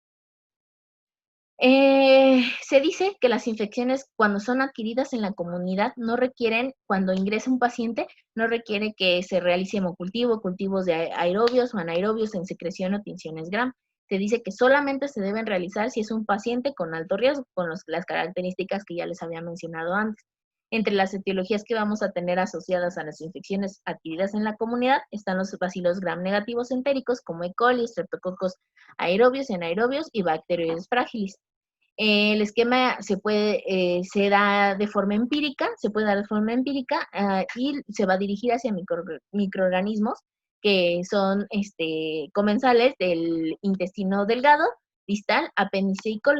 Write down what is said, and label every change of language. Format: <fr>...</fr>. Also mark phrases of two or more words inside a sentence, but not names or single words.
<es>Se dice que las infecciones, cuando son adquiridas en la comunidad, cuando ingresa un paciente, no requiere que se realice hemocultivo, cultivos de aerobios o anaerobios en secreción o tinciones Gram. Se dice que solamente se deben realizar si es un paciente con alto riesgo, con las características que ya les había mencionado antes. Entre las etiologías que vamos a tener asociadas a las infecciones adquiridas en la comunidad están los bacilos gram negativos entéricos como E. coli, streptococos aerobios y anaerobios y bacteroides fragilis. El esquema se da de forma empírica, y se va a dirigir hacia microorganismos que son comensales del intestino delgado, distal, apéndice y colon.</es>